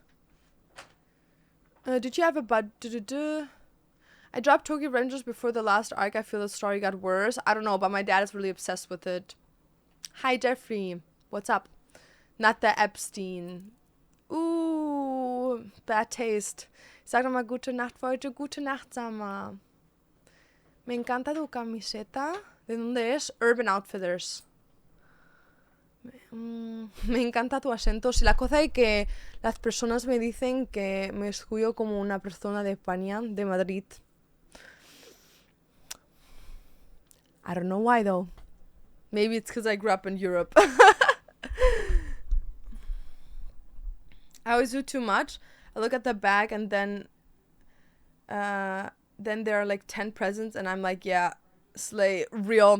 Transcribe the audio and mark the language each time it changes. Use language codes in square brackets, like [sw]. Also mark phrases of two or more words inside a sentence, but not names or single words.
[en] Did you have a budget? I dropped Tokyo Rangers before the last arc. I feel the story got worse. I don't know, but my dad is really obsessed with it. Hi, Jeffrey. What's up? Not the Epstein. Ooh, bad taste. [de] Sag doch mal gute Nacht für heute. Gute Nacht, [es] Sama. Me encanta tu camiseta. ¿De dónde es? Urban Outfitters. Me encanta tu acento. Si la cosa es que las personas me dicen que me escucho como una persona de España, de Madrid. [en] I don't know why though. Maybe it's because I grew up in Europe. I always do too much. I look at the bag and then there are like 10 presents and I'm like, yeah, slay, real.